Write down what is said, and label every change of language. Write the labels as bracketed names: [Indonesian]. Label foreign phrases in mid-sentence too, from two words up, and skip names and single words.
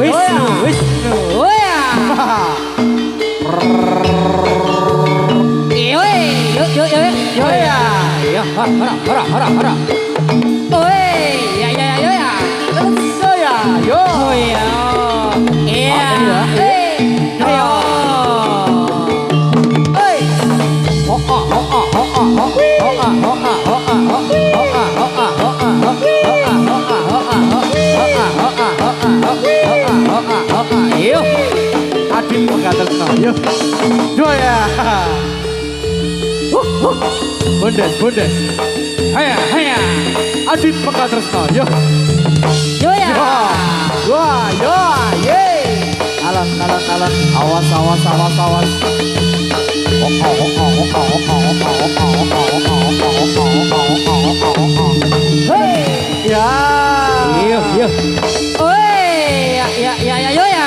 [Javanese] Wis, Yo ya. wis. Oh ya. Iya. Yo yo yo yo ya. Yo hara hara hara hara. Oi, ya ya ya yo ya. Yo ya, yo. Oh ya. Iya. iya. Ayo. Oi. Hoka hoka hoka hoka hoka hoka hoka hoka hoka hoka hoka. Iyo. [Indonesian] Adit mengatakan, yo. Yo ya. Bundes, bundes. Haya haya. Adit mengatakan, yo. Yo ya. Wah, yo, ye. Alas, alas, alas. Awas, awas, awas, awas. Hoka hoka hoka hoka hoka hoka hoka hoka hoka hoka hoka hoka hoka. Hey, ya. Iyo iyo. Oi, ya ya ya ya yo ya.